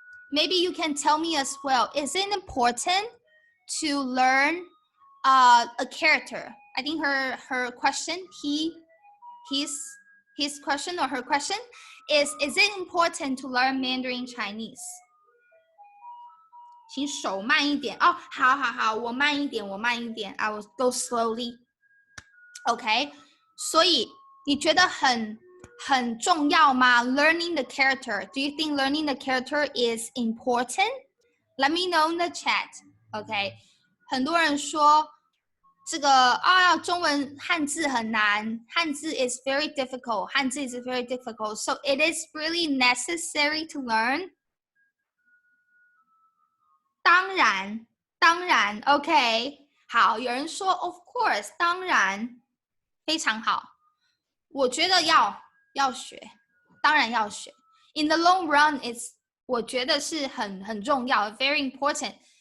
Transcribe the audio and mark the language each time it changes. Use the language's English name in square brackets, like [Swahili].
[English] Maybe you can tell me as well. Is it important to learn a character? I think her question, his question or her question is it important to learn Mandarin Chinese? [Chinese] 请手慢一点哦，好，我慢一点 [English] I will go slowly. [Chinese] OK， 所以你觉得很重要吗 ？ [English] Learning the character. Do you think learning the character is important? Let me know in the chat. [Chinese] OK， 很多人说这个中文汉字很难，汉字 [English] is very difficult. 汉字 is very difficult. So it is really necessary to learn. [Chinese] 当然 OK， 好，有人说 [English] of course， [Chinese] 当然，非常好。我觉得要学，当然要学。 [English] In the long run, [Chinese] 我觉得是很重要 ， [English] very important。